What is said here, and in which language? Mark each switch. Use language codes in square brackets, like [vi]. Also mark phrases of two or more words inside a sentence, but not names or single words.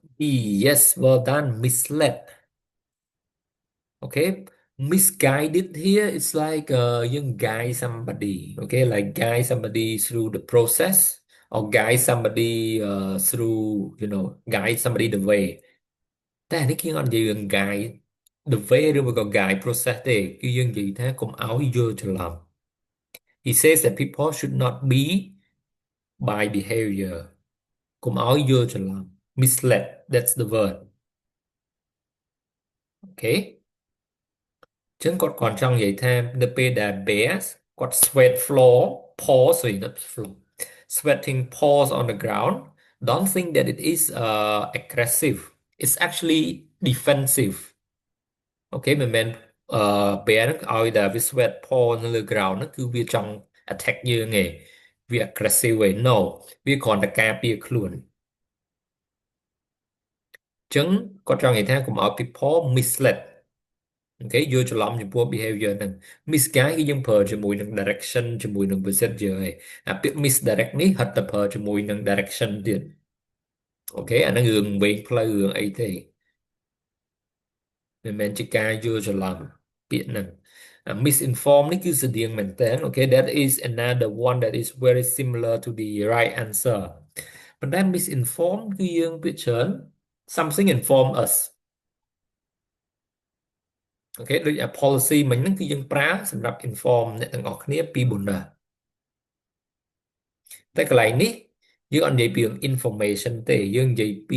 [en] B, yes, well done. Misled. Okay, misguided here it's like you guide somebody, okay, like guide somebody through the process or guide somebody through, guide somebody the way. [km] តែនេះគឺអត់និយាយរឿង [en] guide the way [km] ឬក៏ [en] guide process [km] ទេគឺយើងនិយាយថាកុំឲ្យយល់ច្រឡំ [en] he says that people should not be by behavior [km] កុំឲ្យយល់ច្រឡំ [en] misled that's the word [km] okay ចឹងគាត់គ្រាន់ចង់និយាយថានៅពេលដែល bears គាត់ [en] sweat floor paws sorry not floor sweating paws on the ground don't think that it is aggressive it's actually defensive [km] អូខេមិនមែនbear ហ្នឹងឲ្យតែវា [en] sweat paw [km] នៅលើ ground ហ្នឹងគឺវាចង់ attack យើងទេវា aggressive ទេ no វាគ្រាន់តែការពារខ្លួន ចឹងគាត់ចង់និយាយថាកុំឲ្យ [en] people misled [km] អូខេយល់ច្រឡំចំពោះ behavior ហ្នឹង misguide គឺយើងប្រើជាមួយនឹង direction ជាមួយនឹង procedure ឯងអាពាក្យ misdirect នេះហិតតែប្រើជាមួយនឹង direction ទៀតអូខេអាហ្នឹងរឿងវែងផ្លូវរឿងអីទេ មិនមែនជាការយល់ច្រឡំពាក្យហ្នឹង misinform នេះគឺស្តៀងមែនតើអូខេ [en] that is another one that is very similar to the right answer [km] ប៉ុន្តែ misinform គឺយើងពាក្យច្រើន [en] something inform us [km] អូខេដូច policy មិញហ្នឹងគឺយើងប្រើសម្រាប់ inform អ្នកទាំងអស់គ្នាពី bonus តែកន្លែងនេះយើងអត់និយាយពី information ទេយើងនិយាយពី